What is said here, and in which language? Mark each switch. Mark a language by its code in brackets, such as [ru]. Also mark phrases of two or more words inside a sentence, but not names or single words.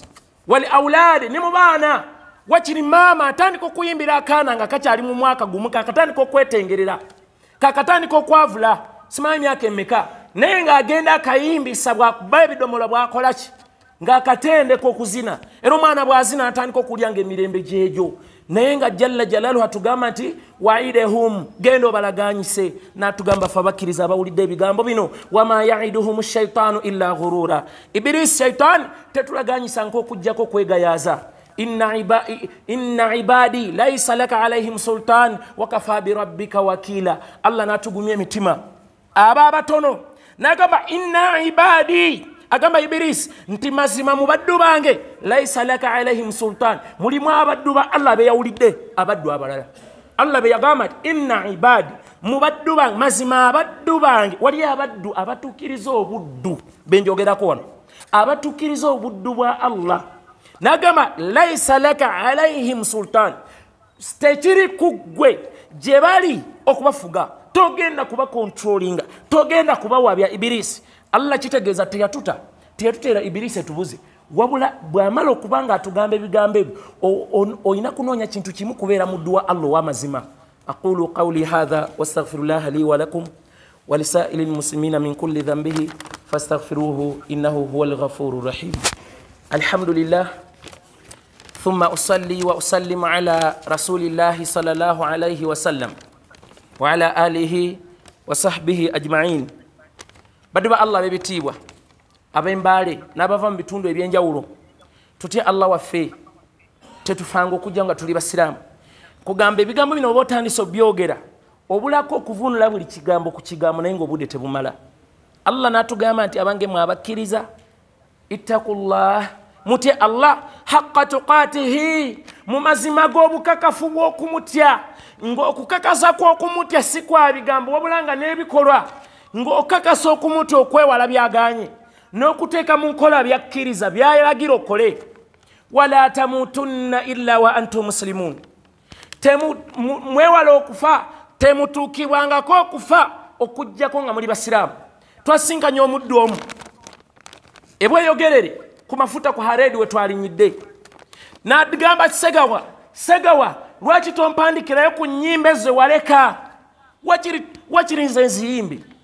[ar] والأولاد, [lg] ne mu baana. Wakiri maama atandika okuyimbira akaana nga kakyali mu mwaka gumu, kakatandika okwetengerera, kakatandika okwavula, simanyi myaka emmeka, naye ng'agenda akayimbisa bwakuba ebidomola bwakola ki? Ng'akatendeka okuzina. Era omwana bw'azina atandika okulya ng'emirembe gyegyo. nayenga [ar] جل جلاله [lg] atugamba nti waidehum gendo balaganyise natugamba fabakiriza abawulidde ebigambo bino [ar] وما يعدهم الشيطان إلا غرورا [lg] iblis shaitan tetulaganyisa nk'okujjako kwegayaza [ar] إن عبادي ليس لك عليهم سلطان وكفى بربك وكيلا [lg] Allah natugumya emitima aba abatono nagamba [ar] إن عبادي [lg] agamba iblis nti mazima mu baddu bange [ar] ليس لك عليهم سلطان [lg] mulimu abaddu ba Allah be yawulidde abaddu abalala Allah be yagamba [ar] إن عبادي [lg] mu baddu bange mazima abaddu bange wali abaddu abatukiriza obuddu benjogerako wano abatukiriza obuddu bwa Allah nagamba [ar] ليس لك عليهم سلطان [lg] tekiri kugwe gye bali okubafuga togenda kuba controllinga togenda kuba wabya iblis Allah kitegeeza teyatutera iblis tubuze wabula bwamala okubanga atugamba ebigambo ebyo oyina kunoonya kintu kimu kubeera muddu wa Allah w'amazima [ar] أقول قولي هذا وأستغفر الله لي ولكم ولسائر المسلمين من كل ذنبه فاستغفروه إنه هو الغفور الرحيم الحمد لله ثم أصلي وأسلم على رسول الله صلى الله عليه وسلم وعلى آله وصحبه أجمعين بدو الله ببتيبwa [lg] abembale n'abava mu bitundu ebyenjawulo tutye Allah waffe tetufanga okujja nga tuli basiramu kugamba ebigambo bino oba otandise obyogera obulako okuvunula buli kigambo ku kigambo naye ng'obudde tebumala Allah n'atugamba nti abange mwabakkiriza ittaqullah mutye Allah [ar] حق تقاته [lg] mu mazima g'obukakafu bw'okumutya ng'okukakasa kw'okumutya si kwa bigambo wabula nga n'ebikolwa ng'okakasa okumutya okwewala byaganye n'okuteeka mu nkola byakkiriza byayalagira okole [ar] ولا تموتن إلا وأنتم مسلمون [lg] mwewala okufa temutuukibwangako okufa okujjako nga muli basiraamu twasinkanya omuddu omu ebweyogerere ku mafuta ku haredi we twalinyidde n'agamba segawa lwaki tompandikirayo ku nnyimba ze waleka wakiri nze nziyimbi